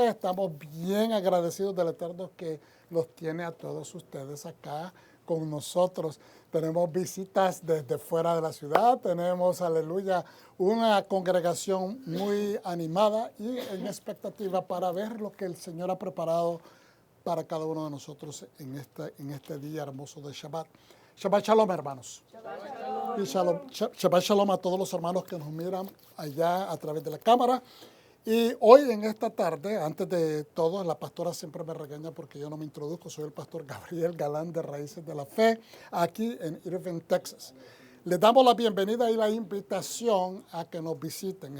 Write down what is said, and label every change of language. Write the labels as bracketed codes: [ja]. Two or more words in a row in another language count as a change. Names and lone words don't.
[es] Estamos bien agradecidos del Eterno que los tiene a todos ustedes acá con nosotros. Tenemos visitas desde fuera de la ciudad, tenemos, aleluya, una congregación muy animada y en expectativa para ver lo que el Señor ha preparado para cada uno de nosotros en este día hermoso de Shabbat. [he] שבת שלום, hermanos. שבת שלום. [es] Y [he] שבת שלום [es] a todos los hermanos que nos miran allá a través de la cámara. Y hoy en esta tarde, antes de todo, la pastora siempre me regaña porque yo no me introduzco. Soy el pastor Gabriel Galán de Raíces de la Fe, aquí en Irving, Texas. Les damos la bienvenida y la invitación a que nos visiten.